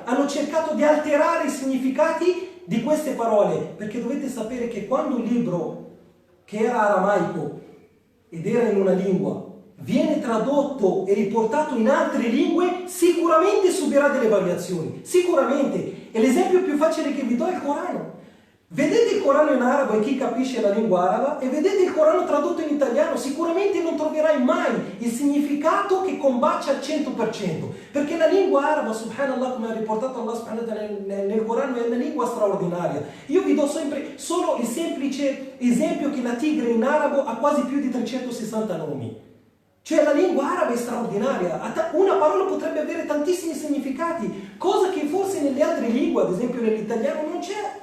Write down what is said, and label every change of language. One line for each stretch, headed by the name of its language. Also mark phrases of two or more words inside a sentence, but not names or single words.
Italian: Hanno cercato di alterare i significati di queste parole, perché dovete sapere che quando un libro che era aramaico ed era in una lingua viene tradotto e riportato in altre lingue, sicuramente subirà delle variazioni, sicuramente. E l'esempio più facile che vi do è il Corano. Vedete il Corano in arabo e chi capisce la lingua araba e vedete il Corano tradotto in italiano, sicuramente non troverai mai il significato che combacia al 100%, perché la lingua araba, subhanallah, come ha riportato Allah
Arabic: سبحانه وتعالى
Italian: nel Corano, è una lingua straordinaria. Io vi do sempre solo il semplice esempio che la tigre in arabo ha quasi più di 360 nomi. Cioè la lingua araba è straordinaria, una parola potrebbe avere tantissimi significati, cosa che forse nelle altre lingue, ad esempio nell'italiano, non c'è.